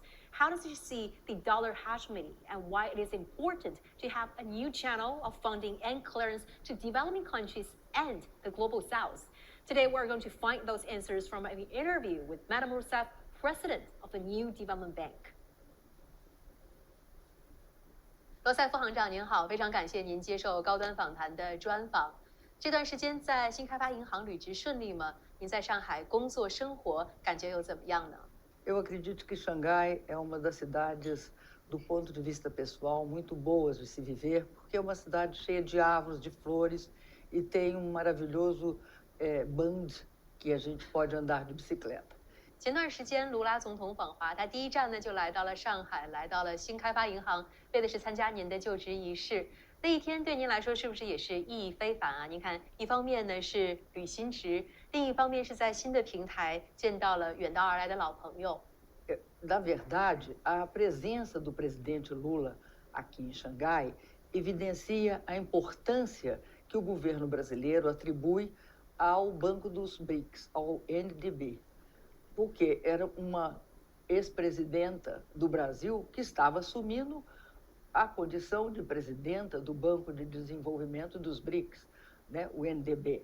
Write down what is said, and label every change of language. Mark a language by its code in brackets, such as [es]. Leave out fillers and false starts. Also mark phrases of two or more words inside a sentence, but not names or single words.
[en] How does she see the dollar hegemony and why it is important to have a new channel of funding and clearance to developing countries and the global south? Today, we're going to find those answers from an interview with Madame Rousseff, President of the New Development Bank. [zh] 罗塞夫行长您好，非常感谢您接受高端访谈的专访。这段时间在新开发银行履职顺利吗？您在上海工作生活感觉又怎么样呢？ [pt] Eu acredito que Xangai é uma das cidades, do ponto de vista pessoal, muito boas de se viver, porque é uma cidade cheia de árvores, de flores, e tem maravilhoso band que a gente pode andar de bicicleta. [zh] 前段时间，卢拉总统访华，他第一站呢就来到了上海，来到了新开发银行，为的是参加您的就职仪式。那一天对您来说是不是也是意义非凡啊？您看，一方面呢是履新职，另一方面是在新的平台见到了远道而来的老朋友。 [pt] Na verdade, a presença do presidente Lula aqui em Xangai evidencia a importância que o governo brasileiro atribui ao Banco dos BRICS, ao NDB. Porque era uma ex-presidenta do Brasil que estava assumindo a condição de presidenta do Banco de Desenvolvimento dos BRICS, né, o NDB.